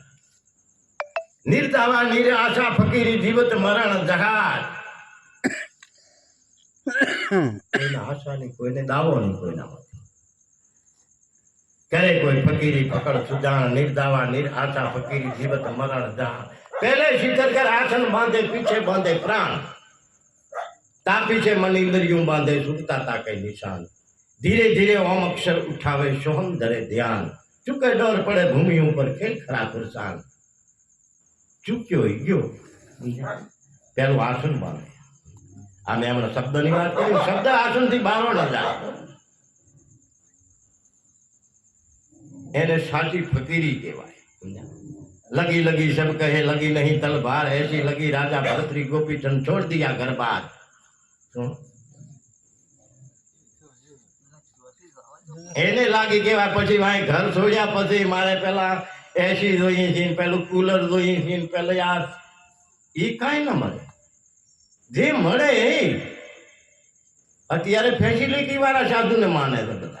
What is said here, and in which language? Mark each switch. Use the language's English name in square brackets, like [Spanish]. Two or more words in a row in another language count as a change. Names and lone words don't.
[Gujarati] નિર્દાવા નિર આશા ફકીરી જીવત મરણ જહાજ. કોઈને આશા નહીં, કોઈને દાવો નહીં, કોઈનામાં કરે કોઈ ફકીરી પકડ સુજાણ, નિર્દાવા નિર આશા ફકીરી જીવત મરણ જહાજ. [Hindi] पहले शीतल कर आसन बांधे, पीछे बांधे प्राण, ता पीछे मन इंद्रियों बांधे, सुखता ता के निशान. धीरे धीरे ओम अक्षर उठावे, सोहम धरे ध्यान. चुके डोर पड़े भूमि ऊपर, खेल खरा पुरसान. [Gujarati] ચૂક્યો ગયો પેલું આસન બાંધે. આમે હમને શબ્દ નહીં વાત કરી, શબ્દ આસન થી બારો ન જાય. એને સાચી ફકીરી કહેવાય. [Hindi] लगी लगी सब कहे, लगी नहीं तलवार, ऐसी लगी राजा भरतरी गोपी चंद छोड़ दिया घर बार. [Gujarati] એને લાગી કેવા પછી ભાઈ ઘર છોડ્યા પછી મારે પેલા એસી જોઈએ છે, પેલું કુલર જોઈએ છે, પેલા યાર એ કાંઈ ન મળે. જે મળે એ અત્યારે ફેસિલિટી વાળા સાધુને માને છે બધા.